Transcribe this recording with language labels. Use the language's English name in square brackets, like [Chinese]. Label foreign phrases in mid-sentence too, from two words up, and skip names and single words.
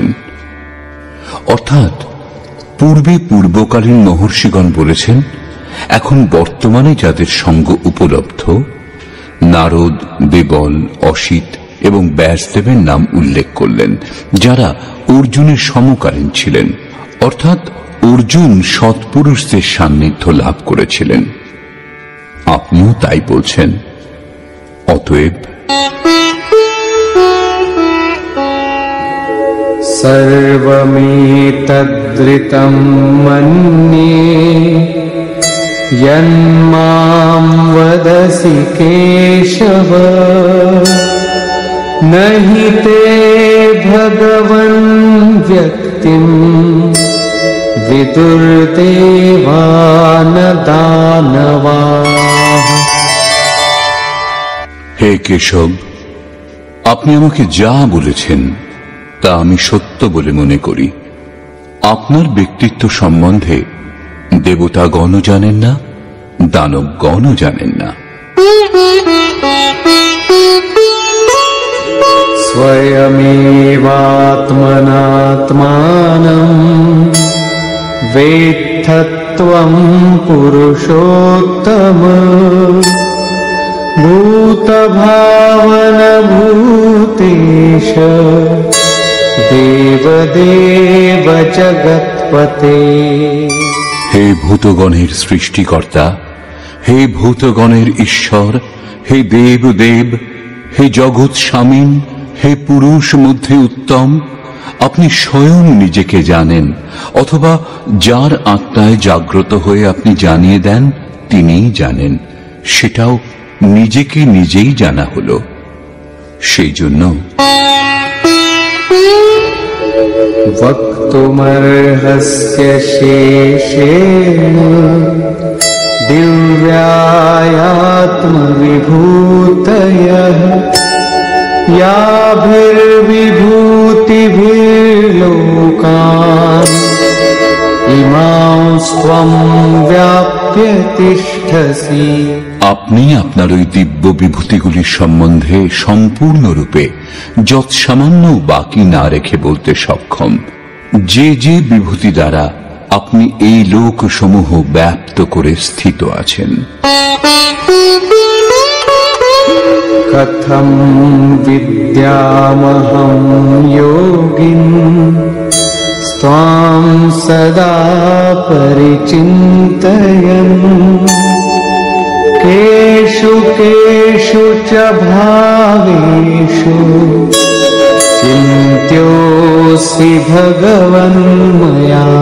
[Bangla] অর্থাৎ পূর্বে পূর্বকালীন মহর্ষিগণ বলেছেন, এখন বর্তমানে যাদের সঙ্গ উপলব্ধ, নারদ, দেবল, অসিত এবং ব্যাসদেবের নাম উল্লেখ করলেন, যারা অর্জুনের সমকালীন ছিলেন। অর্থাৎ অর্জুন সৎপুরুষদের সান্নিধ্য লাভ করেছিলেন। আপনিও তাই বলছেন। অতএব [Sanskrit] सर्वमेतद्ऋतं मन्ये यन्मां वदसि केशव न हि ते भगवन् व्यक्तिं विदुर्देवान् दानवाः। [Bangla] হে কেশব, আপনি আমাকে যা বলেছেন তা আমি সত্য বলে মনে করি। আপনার ব্যক্তিত্ব সম্বন্ধে দেবতাগণও জানেন না, দানবগণও জানেন না। [Sanskrit] स्वयमेवात्मनात्मानं वेत्थत्वं पुरुषोत्तम भूतभावनभूतेश देवदेव जगत्पते। [Bangla] হে ভূতগণের সৃষ্টিকর্তা, হে ভূতগণের ঈশ্বর, হে দেব দেব, হে জগৎ স্বামীন, হে পুরুষ মধ্যে উত্তম, আপনি স্বয়ং নিজেকে জানেন, অথবা যার আত্মায় জাগ্রত হয়ে আপনি জানিয়ে দেন তিনিই জানেন। সেটাও নিজেকে নিজেই জানা হলো। সেই জন্য [Sanskrit] वक्तुमर्हस्य शेषेण दिव्यायात्मविभूतयः याभिर्विभूतिभिर्लोकान् इमांस्त्वं व्याप्य तिष्ठसि। [Bangla] আপনি আপনার ওই দিব্য বিভূতিগুলির সম্বন্ধে সম্পূর্ণরূপে যৎসামান্য বাকি না রেখে বলতে সক্ষম। যে যে বিভূতি দ্বারা আপনি এই লোকসমূহ ব্যাপ্ত করে স্থিত আছেন। [Sanskrit] কথম বিদ্যামহং যোগিন স্ত্বাং সদা পরিচিন্তয়ন কেষু কেষু চ ভাবেষু চিন্ত্যোऽসি ভগবন ময়া।